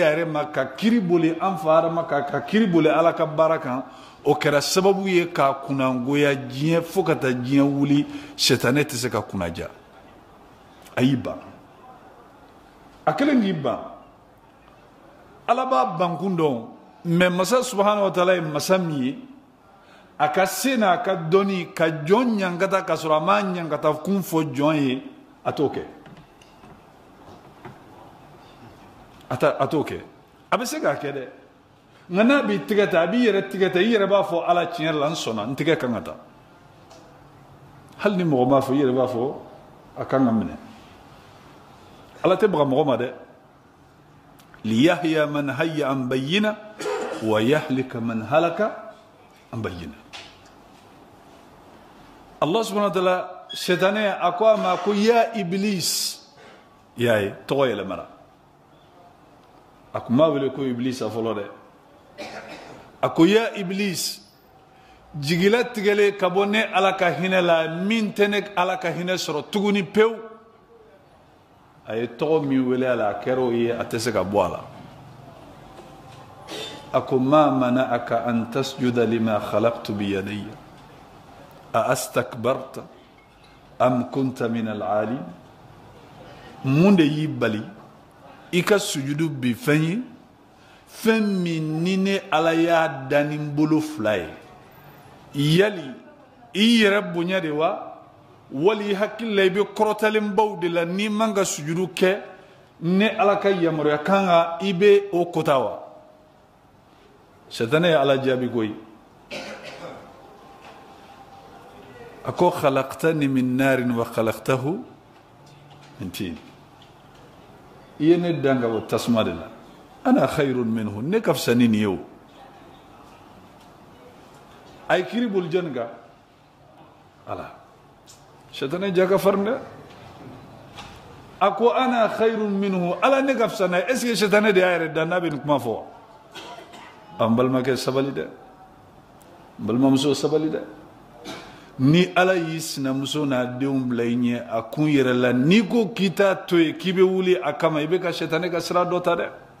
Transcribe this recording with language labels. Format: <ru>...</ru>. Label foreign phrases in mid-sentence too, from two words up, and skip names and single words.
<bm>a yɛrɛ ma ka kiri boli an fa adama kan ka kiri boli ala ka baara kan o kɛra sababu ye k'a kunnangoya diɲɛ fo ka taa diɲɛ wuli sɛtane tɛ se ka kunnaja a y'i ban a kɛlen k'i ban ala b'a bankun dɔn mais masa</bm> <ar>سبحانه وتعالى</ar> <bm>ye masa min ye a ka se n'a ka dɔnni ka jɔn ɲankata ka sɔrɔ a m'a ɲankata kun fɔ jɔn ye a t'o kɛ a t'o kɛ a bɛ se k'a kɛ dɛ nka n'a b'i tigɛ ta a b'i yɛrɛ tigɛ ta i yɛrɛ b'a fɔ ala tiɲɛ yɛrɛ la n sɔnna n tigɛ kan ka taa hali ni mɔgɔ m'a fɔ i yɛrɛ b'a fɔ a kan ka minɛ ala tɛ baga mɔgɔ ma dɛ</bm> <ar>ليحيى من حي عن بينة ويهلك من هلك عن بينة الله سبحانه وتعالى</ar> <bm>shetane a ko a ma ko</bm> <ar>يا إبليس</ar> <bm>yaye tɔgɔ yɛlɛmara a kun m'a wele ko iblis a fɔlɔ dɛ a ko</bm> <ar>يا إبليس</ar> <bm>jigila tigɛlen ka bɔ ne ala ka hinɛ la min tɛ ne ala ka hinɛ sɔrɔ tuguni pewu a ye tɔgɔ min wele a la a kɛra o ye a tɛ se ka bɔ a la a ko</bm> <ar>ما منعك أن تسجد لما خلقت بيدي أ استكبرت أم كنت من العالين</ar> <bm>mun de y'i bali i ka sujudu bi fɛn ye fɛn min ni ne ala y'a da ni n bolo fila ye yali i yɛrɛ bonya de wa wali hakili la i bɛ kɔrɔtalenbaw de la n'i man ka sujudu kɛ ne ala ka yamaruya kan ka i bɛ o kota wa sɛtane ye ala jaabi koyi a ko</bm> <ar>خلقتني من نار وخلقته من طين</ar> <bm>i ye ne dan ka bɔ tasuma de la</bm> <ar>أنا خير منه</ar> <bm>ne ka fisa ni nin ye o a ye kiri boli jɔnni kan ala sɛtane ja ka farin dɛ a ko</bm> <ar>أنا خير منه</ar> <bm>ala ne ka fisa n'a ye</bm> <fr>est ce que</fr> <bm>sɛtane de y'a yɛrɛ dan n'a bɛ nin kuma fɔ wa an balimakɛ sabali dɛ n balimamuso sabali dɛ ni ala y'i sinamuso n'a denw bila i ɲɛ a kun yɛrɛ la n'i ko k'i t'a to yen k'i bɛ wuli a kama i bɛ ka sɛtanɛ ka sira dɔ ta dɛ</bm>